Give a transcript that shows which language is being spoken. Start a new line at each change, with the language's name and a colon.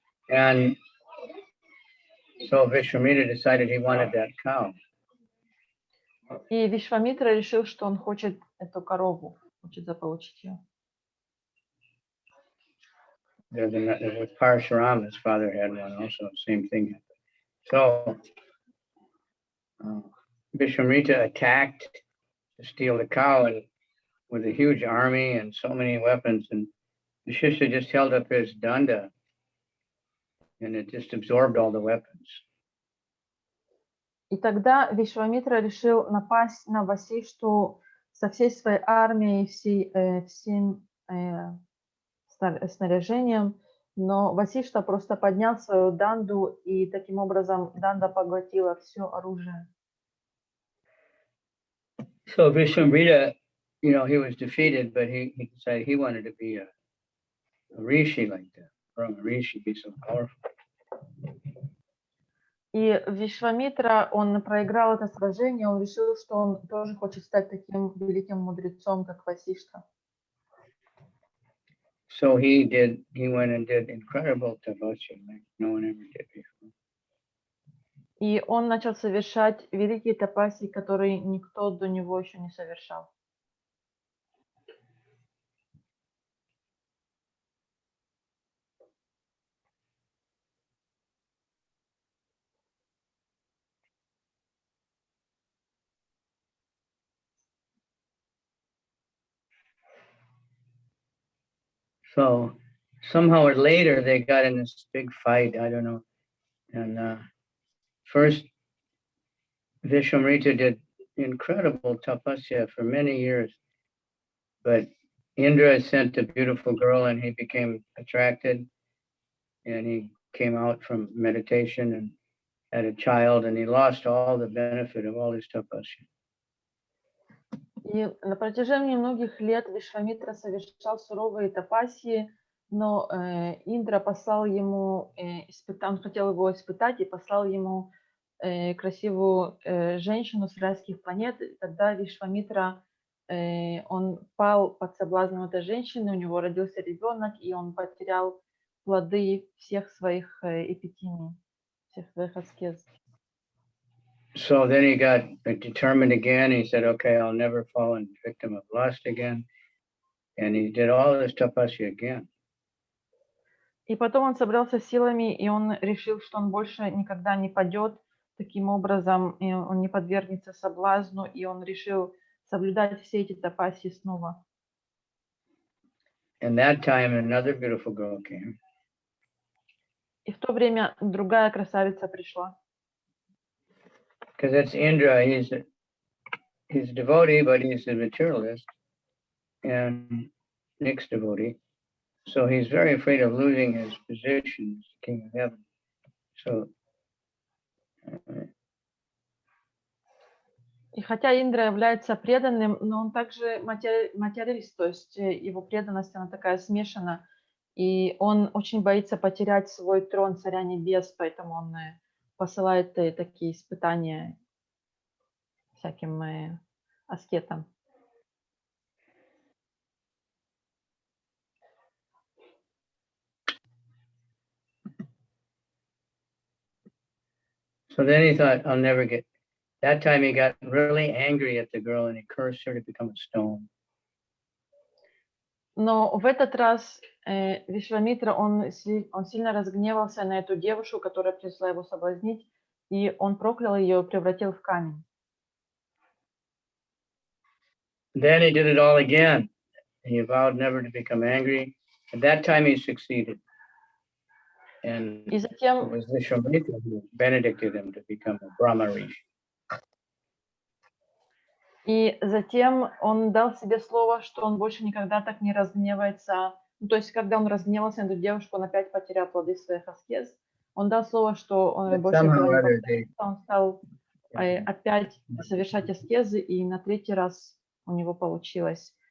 English: And so Vishwamitra decided he wanted that cow.
Russian: И Вишвамитра решил, что он хочет эту корову, хочет заполучить ее.
English: With Parashuram, his father had one also, same thing happened. So Vishwamitra attacked to steal the cow and with a huge army and so many weapons, and Shishya just held up his danda and it just absorbed all the weapons.
Russian: И тогда Вишвамитра решил напасть на Васишту со всей своей армией, всем снаряжением, но Васишта просто поднял свою данду, и таким образом данда поглотила все оружие.
English: So Vishwamitra, he was defeated, but he decided he wanted to be a rishi like that. From a rishi, be so powerful.
Russian: И Вишвамитра, он проиграл это сражение, он решил, что он тоже хочет стать таким великим мудрецом, как Васишта.
English: So he went and did incredible tapasya like no one ever did before.
Russian: И он начал совершать великие тапаси, которые никто до него еще не совершал.
English: So somehow or later they got in this big fight, I don't know. And first Vishwamitra did incredible tapasya for many years. But Indra sent a beautiful girl and he became attracted and he came out from meditation and had a child and he lost all the benefit of all his tapasya.
Russian: И на протяжении многих лет Вишвамитра совершал суровые тапасии, но Индра послал ему, он хотел его испытать и послал ему красивую женщину с райских планет. И тогда Вишвамитра, он пал под соблазном этой женщины, у него родился ребенок, и он потерял плоды всех своих эпитимий, всех своих аскез.
English: So then he got determined again. He said, okay, I'll never fall in victim of lust again. And he did all this tapasya again.
Russian: И потом он собрался силами, и он решил, что он больше никогда не падет. Таким образом, он не подвергнется соблазну, и он решил соблюдать все эти тапасии снова.
English: And that time another beautiful girl came.
Russian: И в то время другая красавица пришла.
English: Because that's Indra, he's a devotee, but he's a materialist and mixed devotee. So he's very afraid of losing his position as the king of heaven. So
Russian: И хотя Индра является преданным, но он также материалист, то есть его преданность, она такая смешана, и он очень боится потерять свой трон царя небес, поэтому он посылает такие испытания всяким аскетам.
English: So then he thought, I'll never get. That time he got really angry at the girl and he cursed her to become a stone.
Russian: Но в этот раз Вишвамитра, он сильно разгневался на эту девушку, которая пришла его соблазнить, и он проклял ее и превратил в камень.
English: Then he did it all again. He vowed never to become angry. At that time he succeeded. And
Russian: И затем,
English: it was Vishwamitra who benedicted him to become a Brahma Rishi.
Russian: и затем он дал себе слово, что он больше никогда так не разгневается. Ну, то есть, когда он разгневался на эту девушку, он опять потерял плоды своих аскез. Он дал слово, что он больше этого не повторится. Он стал опять совершать аскезы, и на третий раз у него получилось.